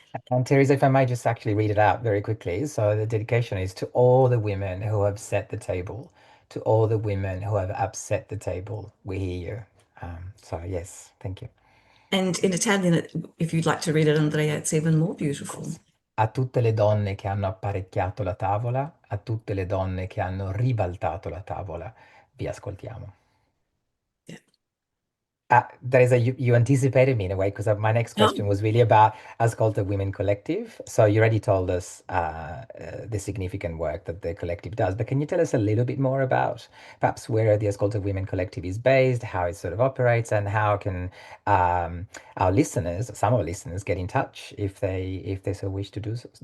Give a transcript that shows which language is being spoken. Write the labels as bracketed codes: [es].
[en] And Teresa, if I may just actually read it out very quickly. So the dedication is to all the women who have set the table, to all the women who have upset the table. We hear you. So yes, thank you. And in Italian, if you'd like to read it, Andrea, it's even more beautiful. [it] A tutte le donne che hanno apparecchiato la tavola, a tutte le donne che hanno ribaltato la tavola, vi ascoltiamo. [en] Teresa, you anticipated me in a way, because my next question was really about Ascolta Women Collective. So you already told us the significant work that the collective does, but can you tell us a little bit more about perhaps where the Ascolta Women Collective is based, how it sort of operates, and how can our listeners, some of our listeners, get in touch if they so wish to do?